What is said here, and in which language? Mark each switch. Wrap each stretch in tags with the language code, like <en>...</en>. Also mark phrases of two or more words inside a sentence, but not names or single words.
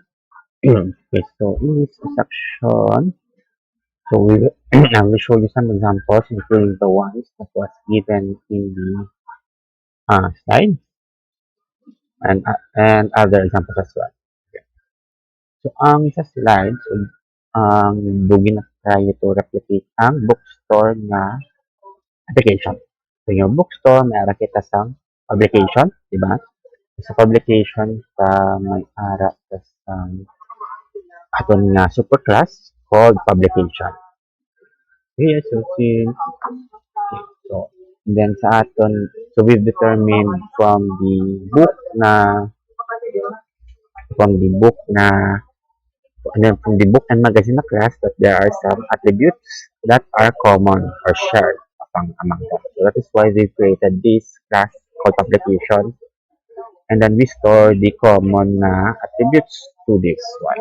<en>Okay, so in this section, so we will, I will show you some examples, including the ones that was given in the slide and other examples as well. Okay.</en> <hil>So sa slide, so bugin na tayo</hil> <en>to replicate</en> <hil>ang bookstore na application. So yung bookstore, may ara kita sa publication, di ba? Sa publication sa may ara sa aton nga</hil> <en>superclass called publication. Okay, so so then</en> <hil>sa aton</hil> <en>so we've determined from the book na and then from the book and magazine na class that there are some attributes that are common or shared among them. So that is why they created this class called publication, and then we store the common attributes to this one.</en>